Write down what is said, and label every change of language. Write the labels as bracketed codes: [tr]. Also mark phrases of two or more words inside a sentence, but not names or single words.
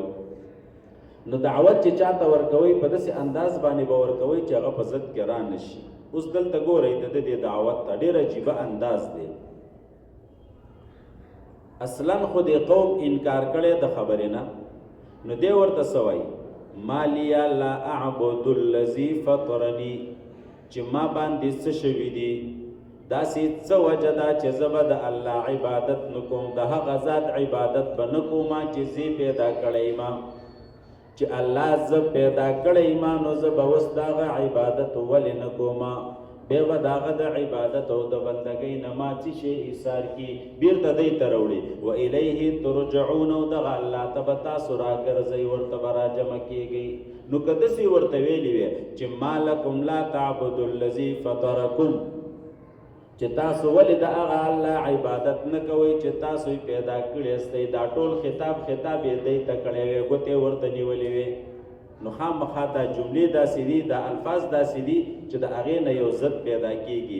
[ps] نو دعوت چې چاته ورکوي په داسې انداز باندې به ورکوي چې هغه په ضد کې را نشي. اوس دلته ګورئ د دې دعوت ته ډېر عجیبه انداز دی. اصلا خو دې قوم انکار کړی د خبرې نه، نو دی ورته څه وایي [ar] ما لیا لا اعبد الذي فطرني، [ps] چې ما باندې څه شوي دي داسې څه وجه ده چې زه به د الله عبادت نه کوم، د هغه ذات عبادت به نه کومه چې زه پیدا کړی ما، چې الله زه پیدا کړی ما نو زه به اوس د هغه عبادت ولې نه کومه، بیا به د هغه د عبادت او د بندګۍ نه ما څه شی ایثار کړي بیرته دی ته راوړي. [ar] و الیه ترجعون، [ps] او دغه الله ته به تاسو راګرځئ، ورته به راجمع کېږئ. نو که داسې ورته ویلي وی چې [ar] ما لکم لا تعبدوا الذي فطرکم، [ps] چې تاسو ولې د هغه الله عبادت نه کوئ چې تاسو یې پیدا کړی استئ، دا ټول خطاب یې دی ته کړی وی، ګوتې ورته نیولې وی، نو خامخا دا جملې داسې دي، دا الفاظ داسې دي چې د هغې نه یو ضد پیدا کېږي.